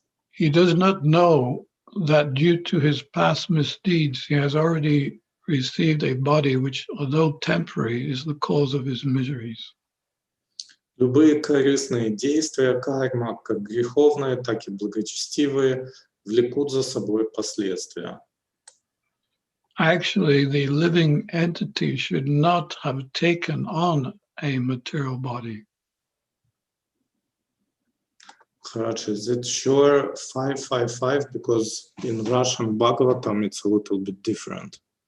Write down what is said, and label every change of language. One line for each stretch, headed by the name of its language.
English: He does not know that due to his past misdeeds, he has already received a body which, although temporary, is the cause of his miseries.
Russian: Любые корыстные действия карма, как греховные, так и благочестивые, влекут за собой последствия.
English: Actually, the living entity should not have taken on a material body. Maharaj, is it sure 555? Because in Russian Bhagavatam it's a little bit different.